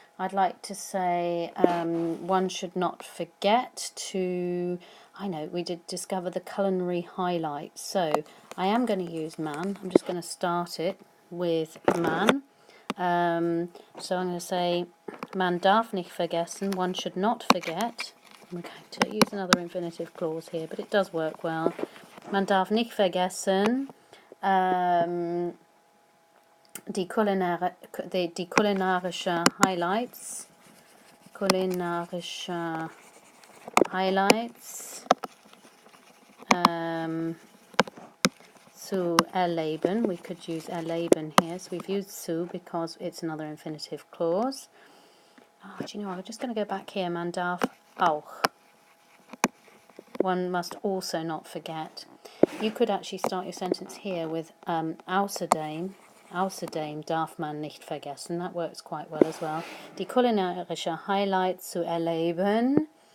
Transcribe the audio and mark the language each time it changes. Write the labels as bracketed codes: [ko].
[en] I'd like to say one should not forget to, I know, we did discover the culinary highlights. So I am going to use man. I'm just going to start it with man. So I'm going to say, [de] man darf nicht vergessen, [en] one should not forget. I'm going to use another infinitive clause here, but it does work well. [de] Man darf nicht vergessen, die kulinarische Highlights. Kulinarische Highlights. Zu erleben, [en] we could use erleben here, so we've used zu because it's another infinitive clause. Oh, do you know, I'm just going to go back here, [de] man darf auch. [en] One must also not forget. You could actually start your sentence here with [de] außerdem darf man nicht vergessen, [en] that works quite well as well. [de] Die kulinarische Highlights zu erleben.